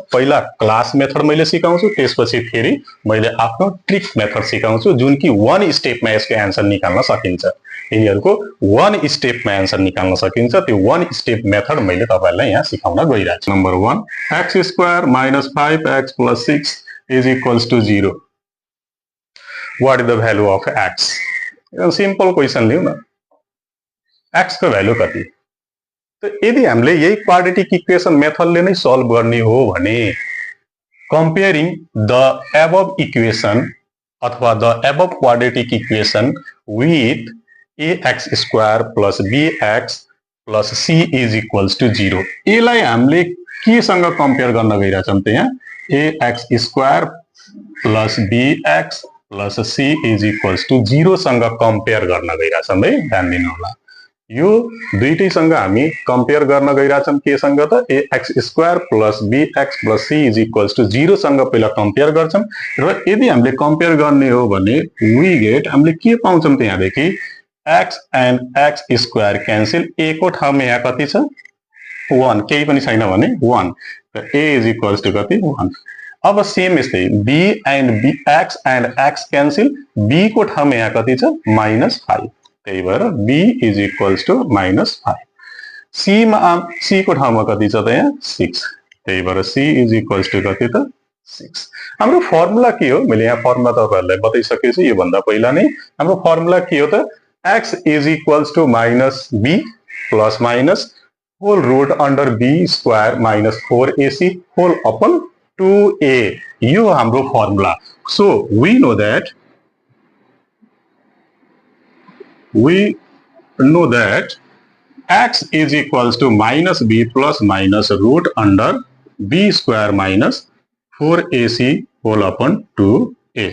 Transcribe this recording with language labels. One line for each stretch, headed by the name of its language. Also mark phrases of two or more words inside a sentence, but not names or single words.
Nepali: पहिला
English: class method
Nepali: मैले सिकाउँछु, त्यसपछि फेरि मैले आफ्नो
English: trick method
Nepali: सिकाउँछु, जुन कि
English: one stepमा
Nepali: यसको एन्सर निकाल्न सकिन्छ। यिनीहरूको
English: one stepमा
Nepali: एन्सर निकाल्न सकिन्छ। त्यो
English: one step method
Nepali: मैले तपाईँहरूलाई यहाँ सिकाउन गइरहेको छु।
English: Number 1, x square minus 5x plus 6 is equals to 0. What is the value of x? simple question
Nepali: लिउँ न, x को भ्यालु कति? तो यदि हामीले यही
English: quadratic equation methodले
Nepali: नै सल्भ गर्ने हो भने
English: comparing the above equation
Nepali: अथवा
English: the above quadratic equation with ax square plus bx plus c is equals to 0
Nepali: यसलाई हामीले केसँग कम्पेयर गर्न गइरहेछौँ त यहाँ
English: ax square plus bx plus c is equals
Nepali: टू 0 सँग कम्पेयर गर्न गइरहेछौँ है ध्यान दिनु होला यो दुईटैसँग हामी कम्पेयर गर्न गइरहेछौँ केसँग त
English: ax square plus bx plus c is equals to 0
Nepali: सँग पहिला कम्पेयर गर्छौँ र यदि हामीले कम्पेयर गर्ने हो भने
English: we get
Nepali: हामीले के पाउँछौँ त यहाँदेखि
English: x and x square cancel
Nepali: a को ठाउँमा यहाँ कति छ 1 केही पनि छैन भने 1 र
English: a is equals to
Nepali: कति 1 अब सेम यस्तै
English: b and x and x cancel
Nepali: b को ठाउँमा यहाँ कति छ -5 त्यही भएर
English: b is equals to -5
Nepali: c को ठाउँमा कति छ त यहाँ 6 त्यही भएर
English: c is equals to
Nepali: कति त 6 हाम्रो फर्मुला के हो मैले यहाँ फर्मुला तपाईहरुलाई बताइसकेको छु यो भन्दा पहिला नै हाम्रो फर्मुला के हो त
English: x is equals to minus b plus minus whole root under b square minus 4ac whole upon 2a.
Nepali: यो हाम्रो formula.
English: So we know that x is equals to minus b plus minus root under b square minus 4ac whole upon 2a.